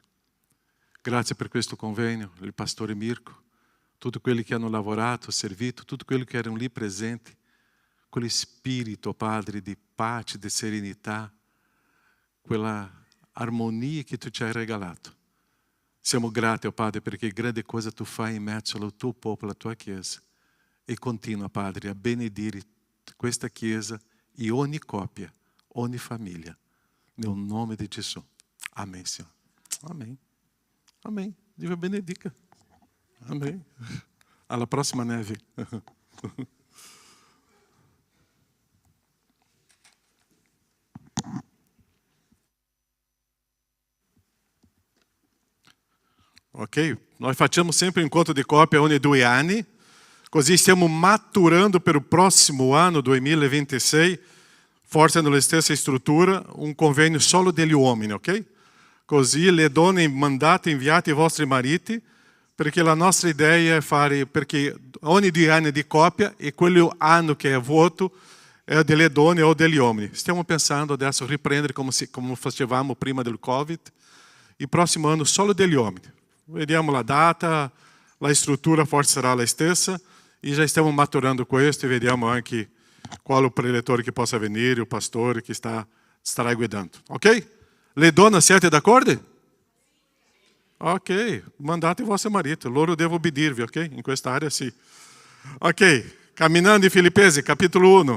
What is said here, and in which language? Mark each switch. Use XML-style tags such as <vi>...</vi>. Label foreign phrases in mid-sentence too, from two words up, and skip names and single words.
<it>Grazie per questo convegno, il pastore Mirko, tutti quelli che hanno lavorato, servito, tutti quelli che erano lì presenti, quel spirito, oh Padre, di pace, di serenità, quella armonia che tu ci hai regalato. Siamo grati, oh Padre, perché grande cosa tu fai in mezzo al tuo popolo, alla tua Chiesa. E continua, Padre, a benedire questa Chiesa e ogni coppia, ogni famiglia. Nel nome di Gesù.</it> <pt>Amém, Senhor. Amém. Amém.</pt> <it>Dio benedica. Amém. Alla prossima neve. Ok? Nós facciamo sempre</it> <pt>um encontro de</pt> <it>coppia ogni 2 anni. Così stiamo maturando per il prossimo anno, 2026, forse nella stessa struttura, un convegno solo degli uomini, ok? Così le donne mandate, inviate i vostri mariti, perché la nostra idea è fare, perché ogni 2 anni di coppia e quell'anno che è vuoto è delle donne o degli uomini. Stiamo pensando adesso a riprendere come facevamo prima del Covid, il prossimo anno solo degli uomini. Vediamo la data, la struttura forse sarà la stessa, e</it> <pt>já estamos</pt> <it>maturando questo e vediamo anche qual o preletore che possa venire, o pastore che starà guidando. Ok? Le donne siete d'accordo? Ok, mandate vostro marito, loro devo obbedirvi, ok? In questa area sì. Ok, camminando in Filippesi, capitolo 1.</it>